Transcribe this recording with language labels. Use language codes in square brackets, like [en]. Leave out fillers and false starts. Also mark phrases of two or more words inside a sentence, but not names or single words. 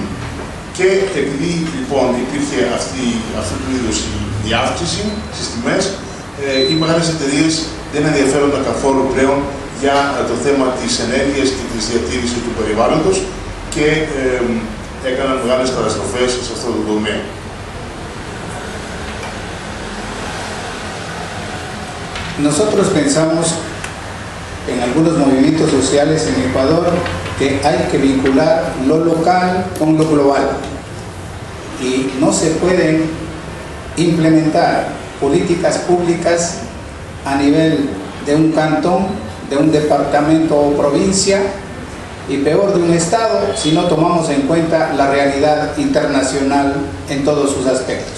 [el] Και επειδή λοιπόν υπήρχε αυτού του είδους η αύξηση στις τιμές, οι μεγάλες εταιρείες δεν ενδιαφέρονταν καθόλου πλέον για το θέμα της ενέργειας και της διατήρησης του περιβάλλοντος και έκαναν μεγάλες καταστροφές σε αυτό το τομέα. [es] Nosotros pensamos en algunos movimientos sociales en Ecuador que hay que vincular lo local con lo global, y no se pueden implementar políticas públicas a nivel de un cantón, de un departamento o provincia, y peor de un estado, si no tomamos en cuenta la realidad internacional en todos sus aspectos.